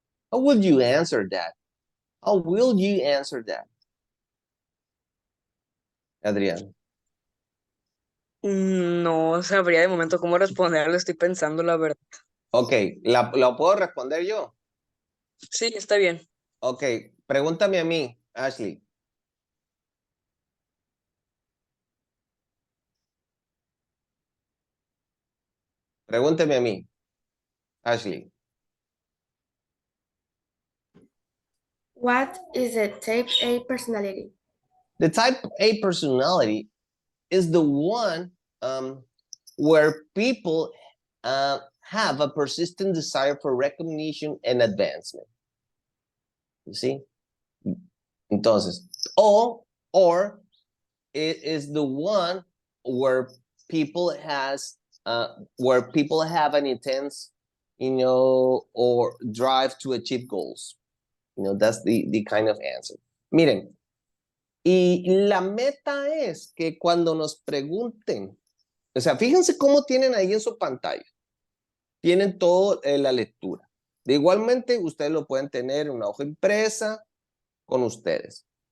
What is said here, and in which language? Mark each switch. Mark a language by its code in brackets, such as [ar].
[en] How will you answer that? How will you answer that, Adrián? [es] No sabría de momento cómo responderle, estoy pensando la verdad. Ok, ¿la puedo responder yo? Sí, está bien. Ok, pregúntame a mí, Ashley. Pregúntame a mí, Ashley. [en] What is the type A personality? The type A personality is the one where people have a persistent desire for recognition and advancement. You see? [es] Entonces, [en] or it is the one where people have an intense, or drive to achieve goals. That's the kind of answer. [es] Miren, y la meta es que cuando nos pregunten, o sea, fíjense cómo tienen ahí en su pantalla, tienen todo la lectura. De igualmente, ustedes lo pueden tener en una hoja impresa con ustedes.